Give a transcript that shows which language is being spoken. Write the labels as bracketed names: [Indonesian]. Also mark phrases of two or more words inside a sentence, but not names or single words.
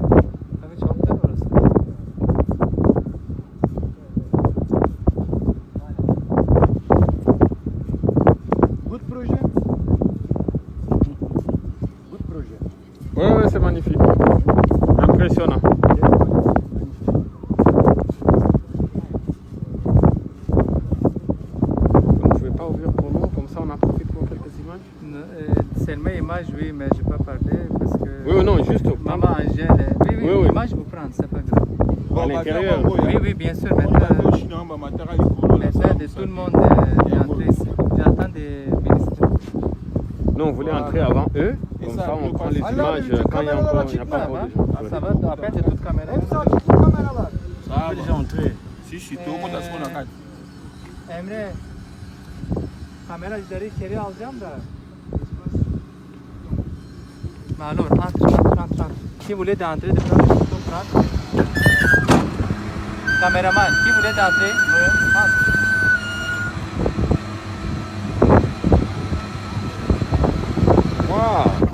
[Turkish] Tabii çok da orası. [French] Good projet. Good projet. Ouais, ouais, c'est magnifique. Impressionnant. Vous ne pouvez pas ouvrir pour nous, comme ça on en profite pour quelques images? Seulement image, oui, mais je ne peux pas parler parce que... Oui, non, juste Maman Angèle, oui, Oui, oui. image vous prendre, c'est pas grave. à l'intérieur. Oui, oui, bien sûr, maintenant, de tout le monde est entré ici. J'attends des ministres. Nous, on voulait entrer avant eux, comme ça on prend les images quand il y a encore de gens. Ça va, après c'est toute caméra. Ça, déjà entré. Si je suis tôt, on a ce qu'on a. [Turkish] Emre, kameraları içeri alacağım da. [French] Alors, entre. Qui voulait d'entrer, de prendre une photo, prendre. Caméraman, qui voulait d'entrer? Entre. Wow.